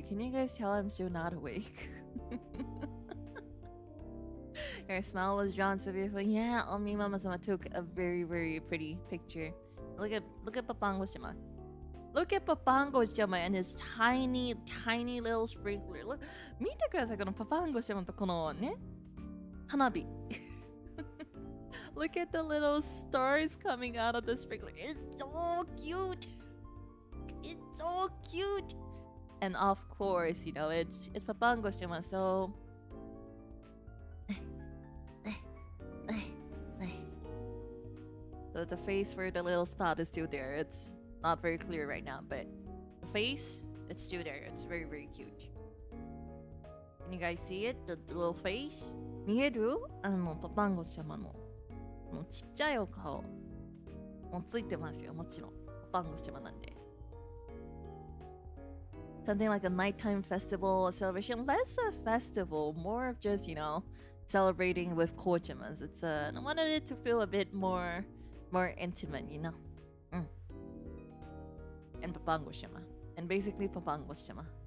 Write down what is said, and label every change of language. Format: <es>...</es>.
<en>Can you guys tell I'm still not awake? Her smile was drawn so beautifully. Yeah, Omi Mama-sama took a very pretty picture. Look at Papango-shima. Look at Papango-shima and his tiny little sprinkler. Look,</en> <ja>見てください、このPapango-shimaとこのね、花火。</ja> <en>Look at the little stars coming out of the sprinkler. It's so cute. It's so cute. And of course, you know, it's Papango-shima, so the face for the little spot is still there. It's not very clear right now, but the face, it's still there. It's very cute. Can you guys see it? The little face?</en> <ja>見える？パパンゴ様のちっちゃいお顔もうついてますよ。もちろんパパンゴ様なんで。</ja> <en>Something like a nighttime festival celebration. Less a festival, more of just, you know, celebrating with kochamas. I wanted it to feel a bit more intimate, you know. And Papango-shima. And basically Papango-shima.</en>